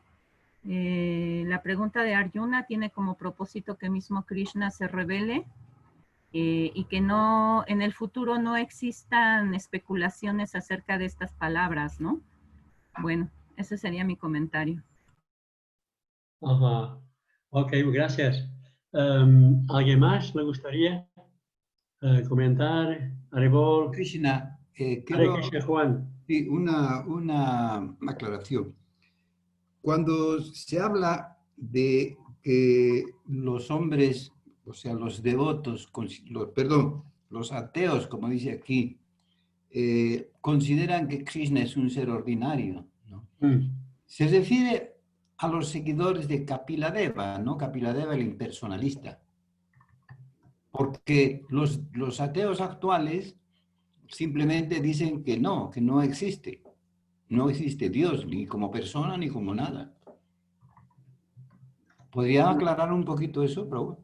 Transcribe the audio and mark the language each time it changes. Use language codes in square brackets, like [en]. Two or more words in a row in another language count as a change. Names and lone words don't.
[es] La pregunta de Arjuna tiene como propósito que mismo Krishna se revele y que no, en el futuro no existan especulaciones acerca de estas palabras, ¿no? Bueno, ese sería mi comentario. Ajá. Ok, gracias. ¿Alguien más le gustaría comentar? Aribol. Krishna, Hare quiero Krishna, Juan. sí, una aclaración. Cuando se habla de que los hombres, o sea, los devotos, los ateos, como dice aquí, consideran que Krishna es un ser ordinario, ¿no? Se refiere a los seguidores de Kapila-deva, ¿no? Kapila-deva, el impersonalista. Porque los ateos actuales simplemente dicen que no existe. No existe Dios, ni como persona, ni como nada. ¿Podría aclarar un poquito eso, Prabhu?